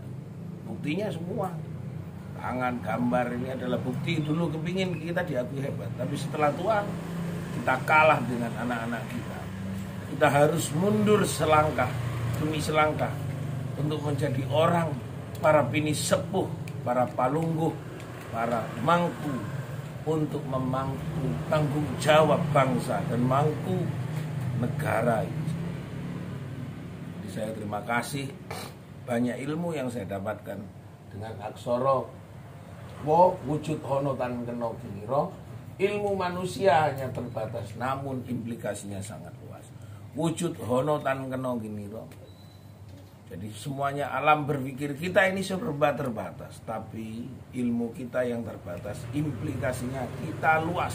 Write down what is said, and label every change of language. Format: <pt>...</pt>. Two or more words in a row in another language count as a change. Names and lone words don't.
<id>Buktinya semua tangan, gambar ini adalah bukti. Dulu kepingin kita diakui hebat, tapi setelah tua kita kalah dengan anak-anak kita. Kita harus mundur selangkah demi selangkah untuk menjadi orang, para bini sepuh, para palungguh, para mangku, untuk memangku tanggung jawab bangsa dan mangku negara ini. Jadi saya terima kasih, banyak ilmu yang saya dapatkan dengan aksara wo</id> <jv>wujud hono tan kena ginira.</jv> <id>Ilmu manusia hanya terbatas, namun implikasinya sangat luas.</id> <jv>Wujud hono tan kena ginira.</jv> <id>Jadi semuanya alam berpikir kita ini serba terbatas, tapi ilmu kita yang terbatas, implikasinya kita luas.</id>